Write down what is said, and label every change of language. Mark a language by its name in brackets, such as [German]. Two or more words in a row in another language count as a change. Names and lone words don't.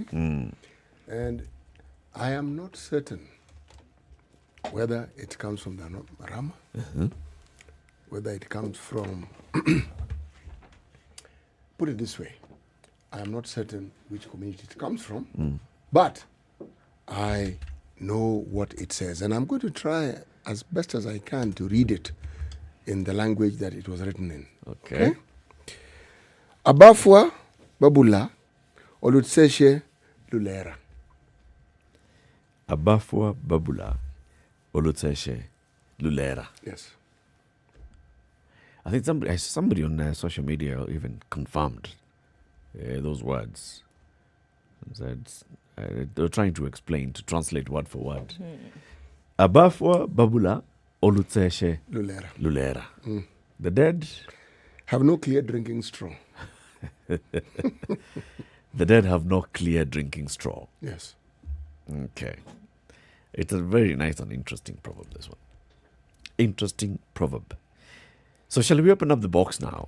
[English] And I am not certain whether it comes from the Marama, whether it comes from, put it this way, I am not certain which community it comes from, But I know what it says, and I'm going to try as best as I can to read it in the language that it was written in. Okay. [Luyia] Abafwa babula olutseshe lulera. Abafwa babula olutseshe lulera. [English] Yes. I think somebody on social media even confirmed those words. Said, they were trying to explain, to translate word for word. [Luyia] Abafwa babula olutseshe lulera. [English] The dead have no clear drinking straw. The dead have no clear drinking straw. Yes. Okay. It's a very nice and interesting proverb, this one. Interesting proverb. So shall we open up the box now?